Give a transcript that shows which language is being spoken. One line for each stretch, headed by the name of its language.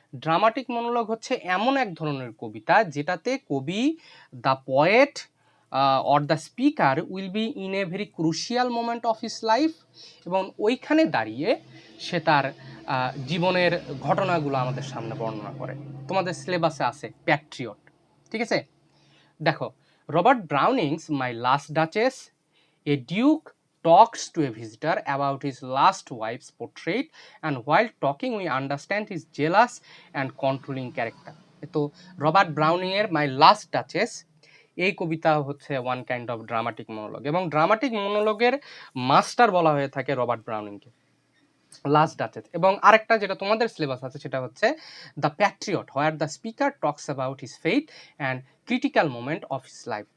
Bangla: Dramatic monologue হচ্ছে এমন এক ধরনের কবিতা যেটাতে কবি,
English: the poet or the speaker will be in a very crucial moment of his life,
Bangla: এবং ওইখানে দাঁড়িয়ে সে তার জীবনের ঘটনাগুলো আমাদের সামনে বর্ণনা করে। তোমাদের সিলেবাসে আছে প্যাট্রিয়ট, ঠিক আছে? দেখো,
English: Robert Browning's my last duchess, a duke talks to a visitor about his last wife's portrait, and while talking we understand his jealous and controlling character.
Bangla: তো রবার্ট ব্রাউনিং এর মাই লাস্ট ডাচেস এই কবিতা হচ্ছে
English: one kind of
Bangla: dramatic monologue, এবং dramatic মনোলগের master বলা হয়ে থাকে Robert ব্রাউনিংকে, last duchess. এবং আরেকটা যেটা তোমাদের সিলেবাস আছে সেটা হচ্ছে the
English: Patriot, where the speaker talks about his faith and critical moment of his life.